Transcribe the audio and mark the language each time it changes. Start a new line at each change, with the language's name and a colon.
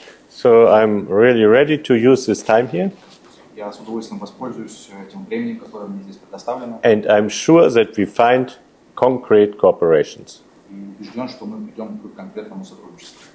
English: So I'm really ready to use this time here.
Russian: Я с удовольствием воспользуюсь тем временем, которое мне здесь предоставлено.
English: And I'm sure that we find concrete cooperations.
Russian: И убежден, что мы придем к конкретному сотрудничеству.